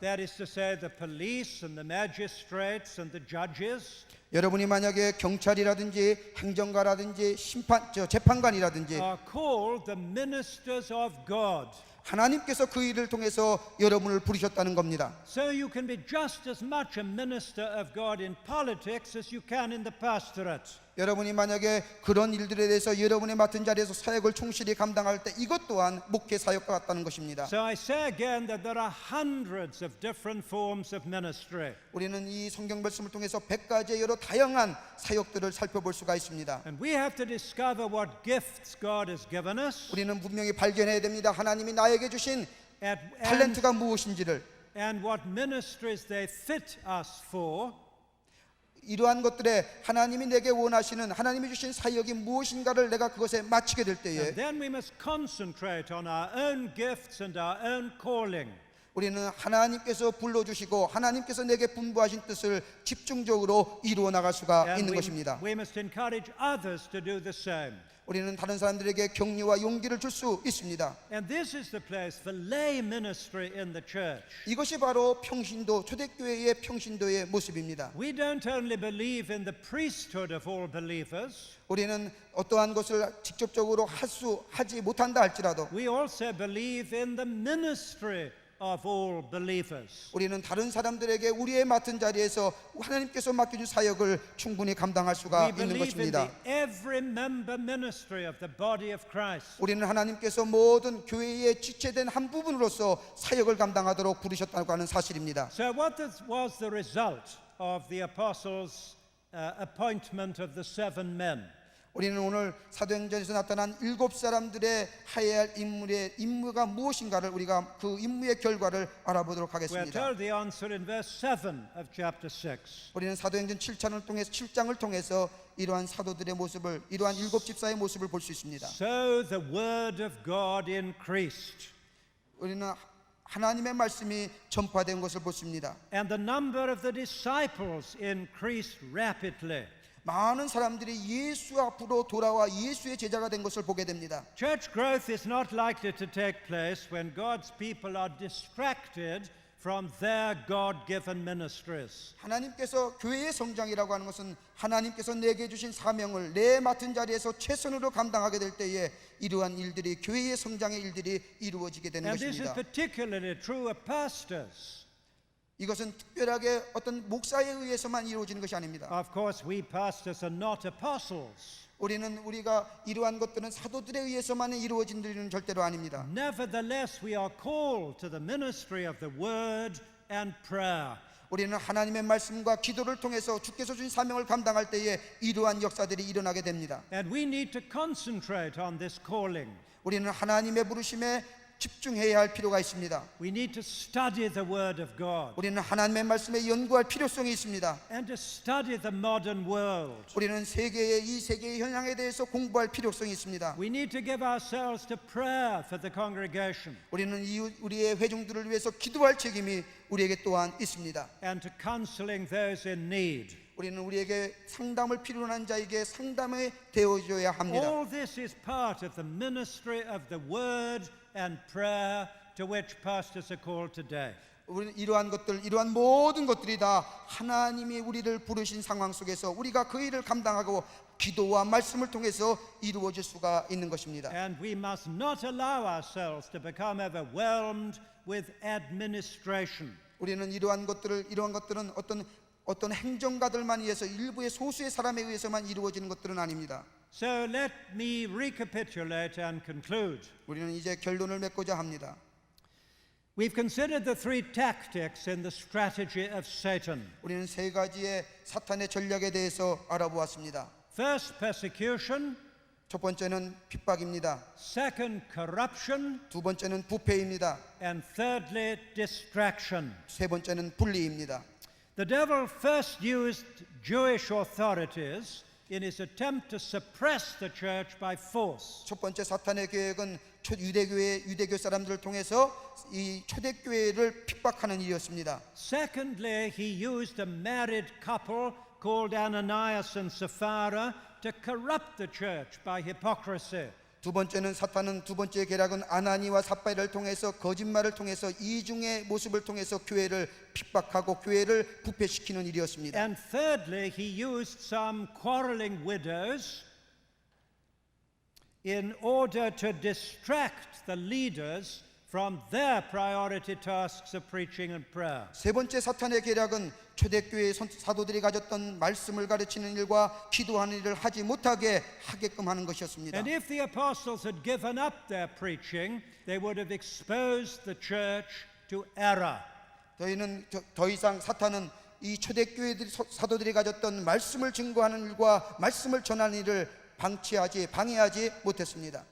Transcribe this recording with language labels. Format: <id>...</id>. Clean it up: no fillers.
<en>that is to say the police and the magistrates and the judges,</en> <ko>여러분이 만약에 경찰이라든지 행정가라든지 재판관이라든지</ko> <en>are called the ministers of God.</en> <ko>하나님께서 그 일을 통해서 여러분을 부르셨다는 겁니다.</ko> <en>So you can be just as much a minister of God in politics as you can in the pastorate.</en> <ko>여러분이 만약에 그런 일들에 대해서 여러분의 맡은 자리에서 사역을 충실히 감당할 때 이것 또한 목회 사역과 같다는 것입니다.</ko> <en>So I say again that there are hundreds of different forms of ministry.</en> <ko>우리는 이 성경 말씀을 통해서 100가지의 여러 다양한 사역들을 살펴볼 수가 있습니다.</ko> <en>And we have to discover what gifts God has given us</en> <ko>우리는 분명히 발견해야 됩니다. 하나님이 나에게 주신</ko> <en>and</en> <ko>탤런트가 무엇인지를,</ko> <en>what ministries they fit us for.</en> <ko>이러한 것들에 하나님이 내게 원하시는 하나님이 주신 사역이 무엇인가를 내가 그것에 맞추게 될 때에</ko> <en>And then we must concentrate on our own gifts and our own calling.</en> <ko>우리는 하나님께서 불러주시고 하나님께서 내게 분부하신 뜻을 집중적으로 이루어 나갈 수가</ko> <en>And</en> <ko>있는 것입니다.</ko> <en>we must encourage others to do the same.</en> <ko>우리는 다른 사람들에게 격려와 용기를 줄 수 있습니다.</ko> <en>And this is the place for lay ministry in the church.</en> <ko>이것이 바로 평신도, 초대교회의 평신도의 모습입니다.</ko> <en>We don't only believe in the priesthood of all believers,</en> <ko>우리는 어떠한 것을 직접적으로 하지 못한다 할지라도</ko> <en>we also believe in the ministry of all believers.</en> <ko>우리는 다른 사람들에게 우리의 맡은 자리에서 하나님께서 맡겨준 사역을 충분히 감당할 수가</ko> <en>We</en> <ko>있는</ko> <en>believe in the</en> <ko>것입니다.</ko> <en>every member ministry of the body of Christ.</en> <ko>우리는 하나님께서 모든 교회의 지체된 한 부분으로서 사역을 감당하도록 부르셨다고 하는 사실입니다.</ko> <en>So what was the result of the apostles' appointment of the 7 men?</en> <ko>우리는 오늘 사도행전에서 나타난 7사람들의 하여야 할 임무가 무엇인가를 우리가 그 임무의 결과를 알아보도록</ko> <en>We're</en> <ko>하겠습니다.</ko> <en>told the answer in verse 7 of chapter 6.</en> <ko>우리는 사도행전 7장을 통해서 이러한 사도들의 모습을, 이러한 7집사의 모습을 볼 수 있습니다.</ko> <en>So the word of God increased,</en> <ko>우리는 하나님의 말씀이 전파된 것을 보십니다.</ko> <en>and the number of the disciples increased rapidly.</en> <ko>많은 사람들이 예수 앞으로 돌아와 예수의 제자가 된 것을 보게 됩니다.</ko> <en>Church growth is not likely to take place when God's people are distracted from their God-given ministries.</en> <ko>하나님께서 교회의 성장이라고 하는 것은 하나님께서 내게 주신 사명을 내 맡은 자리에서 최선으로 감당하게 될 때에 이러한 일들이, 교회의 성장의 일들이 이루어지게 되는</ko> <en>And this is particularly true of pastors.</en> <ko>이것은 특별하게 어떤 목사에 의해서만 이루어지는 것이 아닙니다.</ko> <en>Of course, we pastors are not apostles.</en> <ko>우리가 이러한 것들은 사도들에 의해서만 이루어진 일은 절대로 아닙니다.</ko> <en>Nevertheless, we are called to the ministry of the word and prayer.</en> <ko>우리는 하나님의 말씀과 기도를 통해서 주께서 주신 사명을 감당할 때에 이러한 역사들이 일어나게 됩니다.</ko> <en>And we need to concentrate on this calling.</en> <ko>우리는 하나님의 부르심에 집중해야 할 필요가 있습니다.</ko> <en>We need to study the Word of God</en> <ko>우리는 하나님의 말씀에 연구할 필요성이 있습니다.</ko> <en>and to study the modern world.</en> <ko>우리는 이 세계의 현상에 대해서 공부할 필요성이 있습니다.</ko> <en>We need to give ourselves to prayer for the congregation</en> <ko>우리는 우리의 회중들을 위해서 기도할 책임이 우리에게 또한 있습니다.</ko> <en>and to counseling those in need.</en> <ko>우리는 우리에게 상담을 필요로 한 자에게 상담에 되어줘야 합니다.</ko> <en>All this is part of the ministry of the Word and prayer to which pastors are called today.</en> <ko>우리는 이러한 모든 것들이 다 하나님이 우리를 부르신 상황 속에서 우리가 그 일을 감당하고 기도와 말씀을 통해서 이루어질 수가 있는 것입니다.</ko> <en>And we must not allow ourselves to become overwhelmed with administration.</en> <ko>우리는 이러한 것들은 어떤 행정가들만 의해서 일부의 소수의 사람에 의해서만 이루어지는 것들은 아닙니다.</ko> <en>So let me recapitulate and conclude.</en> <ko>우리는 이제 결론을 맺고자 합니다.</ko> <en>We've considered the three tactics in the strategy of Satan.</en> <ko>우리는 세 가지의 사탄의 전략에 대해서 알아보았습니다.</ko> <en>First, persecution.</en> <ko>첫 번째는 핍박입니다.</ko> <en>Second, corruption.</en> <ko>두 번째는 부패입니다.</ko> <en>And thirdly, distraction.</en> <ko>세 번째는 분리입니다.</ko> <en>The devil first used Jewish authorities in his attempt to suppress the church by force.</en> <ko>첫 번째 사탄의 계획은 유대교 사람들을 통해서 이 초대교회를 핍박하는 일이었습니다.</ko> <en>Secondly, he used a married couple called Ananias and Sapphira to corrupt the church by hypocrisy.</en> <ko>두 번째 계략은 아나니와 삽바이를 통해서 거짓말을 통해서 이중의 모습을 통해서 교회를 핍박하고 교회를 부패시키는 일이었습니다.</ko> <en>And thirdly, he used some quarreling widows in order to distract the leaders from their priority tasks of preaching and prayer.</en> <ko>세 번째 사탄의 계략은 초대교회의 사도들이 가졌던 말씀을 가르치는 일과 기도하는 일을 하지 못하게 하게끔 하는 것이었습니다.</ko> <en>And if the apostles had given up their preaching, they would have exposed the church to error.</en> <ko>더 이상 사탄은 이 초대교회들이 사도들이 가졌던 말씀을 증거하는 일과 말씀을 전하는 일을 방해하지 못했습니다.</ko>